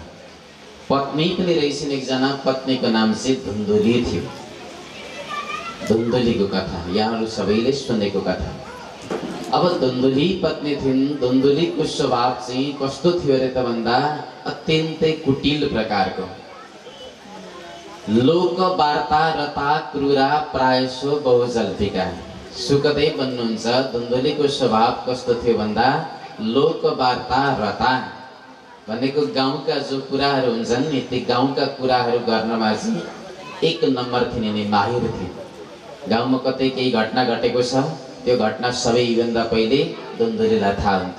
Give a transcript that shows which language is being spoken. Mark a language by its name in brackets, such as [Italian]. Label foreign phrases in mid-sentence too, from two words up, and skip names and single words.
[Nepali] पत्नी पनि रहेछन् एकजना, पत्नीको नाम चाहिँ धुन्धुली थियो। धुन्धुलीको कथा यहाँहरू सबैले सुनेको कथा। अब धुन्धुली पत्नी थिइन्। धुन्धुलीको स्वभाव चाहिँ कस्तो थियो अरे त भन्दा अत्यन्तै कुटिल प्रकारको, [Sanskrit] लोक वार्ता रता क्रूरा प्रायसो बहुजल्पिका। [Nepali] सुखदेव भन्नुहुन्छ धुन्धुलीको स्वभाव कस्तो थियो भन्दा [Sanskrit] लोक वार्ता रता [Nepali] भनेको गाउँका जो कुराहरू हुन्छन् नि, ती गाउँका कुराहरू गर्नमा चाहिँ 1 नम्बर थिए नि, माहिर थिए। गाउँमा कतै केही घटना घटेको छ, त्यो घटना सबैभन्दा पहिले दुन्दुलीलाई थाहा हुन्थ्यो।